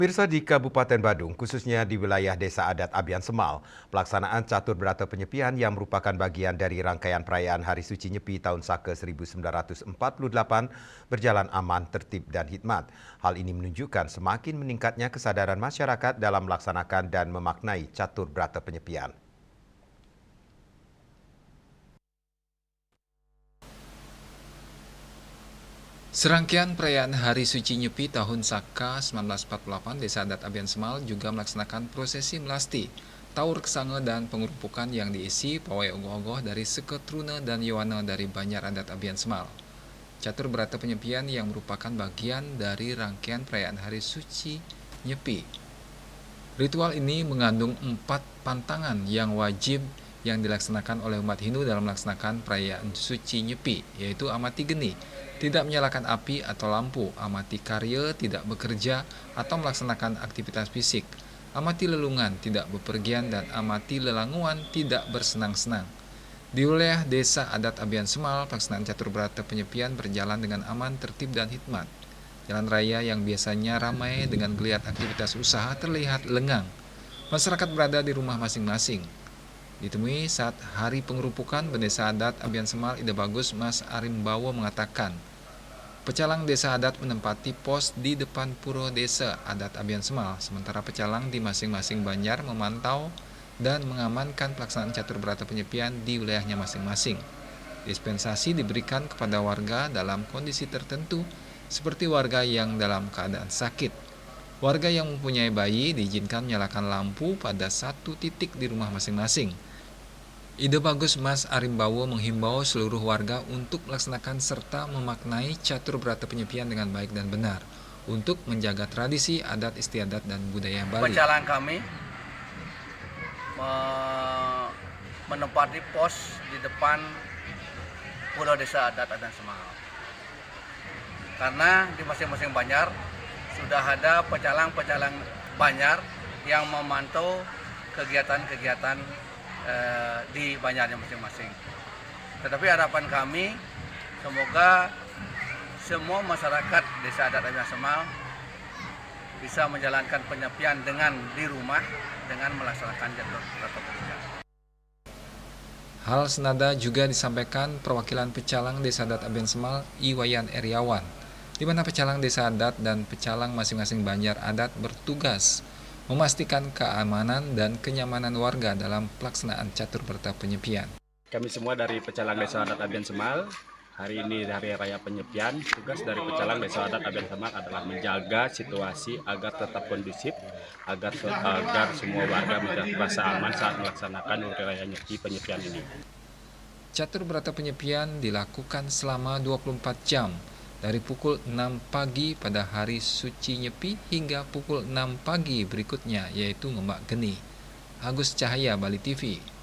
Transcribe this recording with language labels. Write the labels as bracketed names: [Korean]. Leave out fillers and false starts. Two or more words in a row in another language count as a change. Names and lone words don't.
[Indonesian] Pemirsa di Kabupaten Badung, khususnya di wilayah Desa Adat Abian Semal, pelaksanaan Catur Berata Penyepian yang merupakan bagian dari rangkaian perayaan Hari Suci Nyepi tahun Saka 1948 berjalan aman, tertib, dan hikmat. Hal ini menunjukkan semakin meningkatnya kesadaran masyarakat dalam melaksanakan dan memaknai Catur Berata Penyepian. Serangkaian perayaan Hari Suci Nyepi tahun Saka 1948 Desa Adat Abian Semal juga melaksanakan prosesi melasti, taur kesange dan pengerupukan yang diisi pawai ogoh-ogoh dari Seketruna dan Yowana dari Banjar Adat Abian Semal. Catur Berata Penyepian yang merupakan bagian dari rangkaian perayaan Hari Suci Nyepi. Ritual ini mengandung 4 pantangan yang wajib yang dilaksanakan oleh umat Hindu dalam melaksanakan perayaan Suci Nyepi, yaitu amati geni, tidak menyalakan api atau lampu, amati karya, tidak bekerja atau melaksanakan aktivitas fisik, amati lelungan, tidak bepergian, dan amati lelanguan, tidak bersenang-senang. Di wilayah Desa Adat Abian Semal, pelaksanaan Catur Berata Penyepian berjalan dengan aman, tertib, dan hikmat. Jalan raya yang biasanya ramai dengan geliat aktivitas usaha terlihat lengang. Masyarakat berada di rumah masing-masing. Ditemui saat hari pengerupukan Desa Adat Abian Semal Ide Bagus Mas Arimbawo mengatakan, pecalang Desa Adat menempati pos di depan Puro Desa Adat Abian Semal, sementara pecalang di masing-masing banjar memantau dan mengamankan pelaksanaan Catur Berata Penyepian di wilayahnya masing-masing. Dispensasi diberikan kepada warga dalam kondisi tertentu, seperti warga yang dalam keadaan sakit. Warga yang mempunyai bayi diizinkan menyalakan lampu pada satu titik di rumah masing-masing. Ide Bagus Mas Arimbawo menghimbau seluruh warga untuk melaksanakan serta memaknai Catur Berata Penyepian dengan baik dan benar untuk menjaga tradisi, adat istiadat, dan budaya Bali. Pecalang kami menempati pos di depan Puro Desa Adat Abian Semal. Karena di masing-masing banjar sudah ada pecalang-pecalang banjar yang memantau kegiatan-kegiatan di banjarnya masing-masing. Tetapi harapan kami semoga semua masyarakat Desa Adat Abian Semal bisa menjalankan penyepian dengan di rumah dengan melaksanakan Catur Berata Penyepian. Hal senada juga disampaikan perwakilan pecalang Desa Adat Abian Semal Iwayan Eriawan, di mana pecalang Desa Adat dan pecalang masing-masing banjar adat bertugas memastikan keamanan dan kenyamanan warga dalam pelaksanaan Catur Berata Penyepian. Kami semua dari pecalang Desa Adat Abian Semal, hari ini hari raya penyepian, tugas dari pecalang Desa Adat Abian Semal adalah menjaga situasi agar tetap kondusif, agar semua warga merasa aman saat melaksanakan hari raya Nyepi penyepian ini. Catur Berata Penyepian dilakukan selama 24 jam, dari pukul 6 pagi pada hari suci Nyepi hingga pukul 6 pagi berikutnya, yaitu Ngembak Geni. Agus Cahaya, Bali TV.